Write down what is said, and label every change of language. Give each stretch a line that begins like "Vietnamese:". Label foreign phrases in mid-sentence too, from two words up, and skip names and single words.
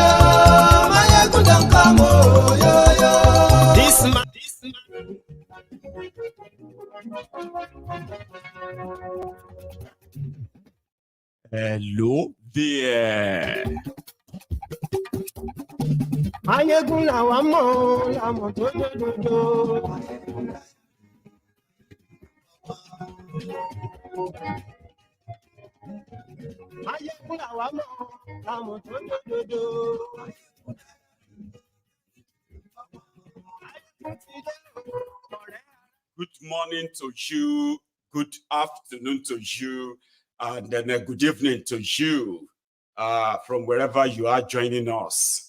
English: Maiyegun don't come, oh, yo. This man. Hello there.
Yoruba: Maiyegun làwa mọ̀ tó dodo. Maiyegun làwa mọ̀ tó dodo.
English: Good morning to you, good afternoon to you, and then a good evening to you from wherever you are joining us.